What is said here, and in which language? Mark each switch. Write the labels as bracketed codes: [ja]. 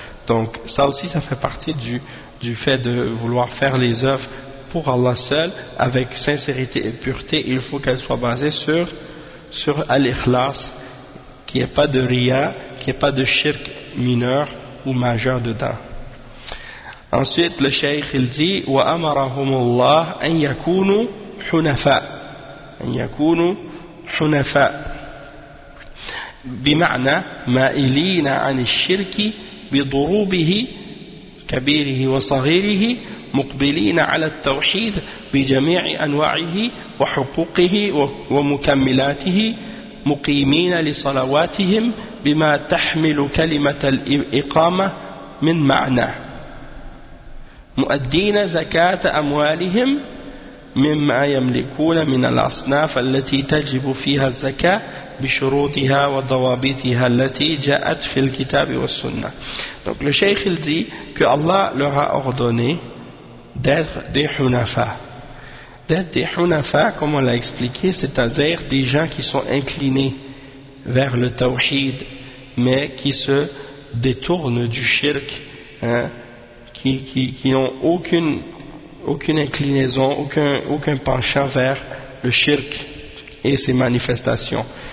[fr] Donc ça aussi, ça fait partie du fait de vouloir faire les œuvres pour Allah seul, avec sincérité et pureté. Il faut qu'elles soient basées sur al-ikhlas, qu'il n'y ait pas de riya, qu'il n'y ait pas de shirk mineur ou majeur dedans. Ensuite, le shaykh, il dit [ar] « Wa amarahum Allah an yakunu hunafa »« An yakunu hunafa » bima'na ma'ilina an shirki بضروبه كبيره وصغيره مقبلين على التوحيد بجميع أنواعه وحقوقه ومكملاته مقيمين لصلواتهم بما تحمل كلمة الإقامة من معنى مؤدين زكاة أموالهم مما يملكون من الأصناف التي تجب فيها الزكاة بشروطها وضوابطها التي جاءت في الكتاب والسنة. [fr] Donc le cheikh il dit que Allah leur a ordonné d'être des hunafa. D'être des hunafa, comme on l'a expliqué, c'est-à-dire des gens qui sont inclinés vers le tawhid, mais qui se détournent du shirk, hein, qui n'ont aucune inclinaison, aucun penchant vers le shirk et ses manifestations.